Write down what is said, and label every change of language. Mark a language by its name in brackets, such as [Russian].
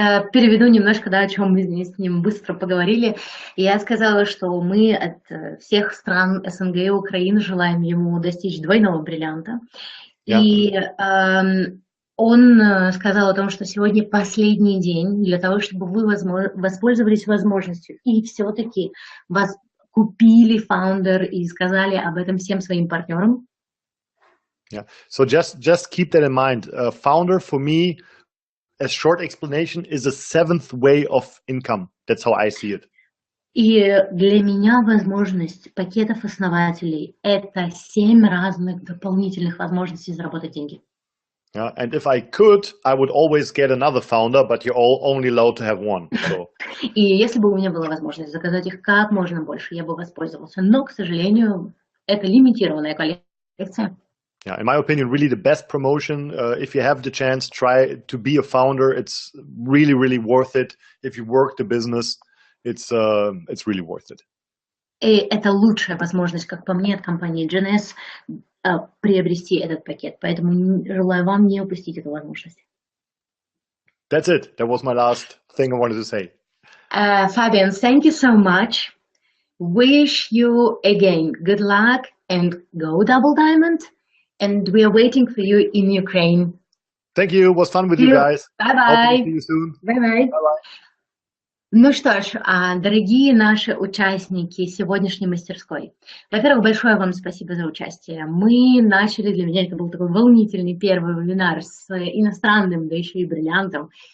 [Russian] Переведу немножко, да, о чем мы с ним быстро поговорили. Я сказала, что мы от всех стран СНГ и Украины желаем ему достичь двойного бриллианта. И он сказал о том, что сегодня последний день для того, чтобы вы воспользовались возможностью и все-таки вас купили Founder и сказали об этом всем своим партнерам. [English] Yeah. So just keep that in mind. Founder for me, a short explanation, is a 7th way of income. That's how I see it. [Russian] И для меня возможность пакетов основателей – это 7 разных дополнительных возможностей заработать деньги. [English] Yeah, and if I could, I would always get another founder, but you're only allowed to have one. So. [Russian] И если бы у меня была возможность заказать их как можно больше, я бы воспользовался. Но, к сожалению, это лимитированная коллекция. [English] Yeah, in my opinion, really the best promotion. If you have the chance, try to be a founder. It's really, really worth it. If you work the business, it's really worth it. [Russian] И это лучшая возможность, как по мне, от компании Jeunesse приобрести этот пакет. Поэтому желаю вам не упустить эту возможность. [English] That's it. That was my last thing I wanted to say. Fabian, thank you so much. Wish you again good luck and go double diamond. And we are waiting for you in Ukraine. Thank you. It was fun with you guys. Bye-bye. See you soon. Bye-bye. Bye-bye. [Russian] Ну что ж, дорогие наши участники сегодняшней мастерской, во-первых, большое вам спасибо за участие. Мы начали, для меня это был такой волнительный первый вебинар с иностранным, да еще и бриллиантом.